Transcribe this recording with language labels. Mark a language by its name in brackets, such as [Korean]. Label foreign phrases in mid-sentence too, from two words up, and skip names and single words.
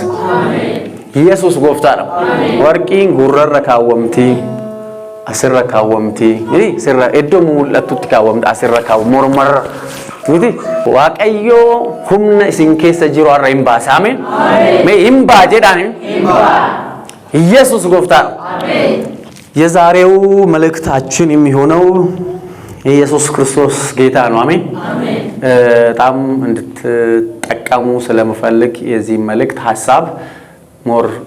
[Oromo] Yesuus gooftaadha. Warqiin gurrarra kaawwamti, asirra kaawwamti, sirra iddoo mul'atutti kaawwamti, asirra kaawwamti, mormarra miti. Waaqayyoo humna isin keessa jiru har'a hin baasa. Ameen. Mee hin baa jedhaan ኢየሱስ ጎፍታ [Amharic] የዛሬው መልእክታችን የሚሆነው ኢየሱስ ክርስቶስ ጌታ ነው። አሜን። በጣም እንድትጠቀሙ ስለምፈልግ የዚህ መልእክት ሐሳብ ሞር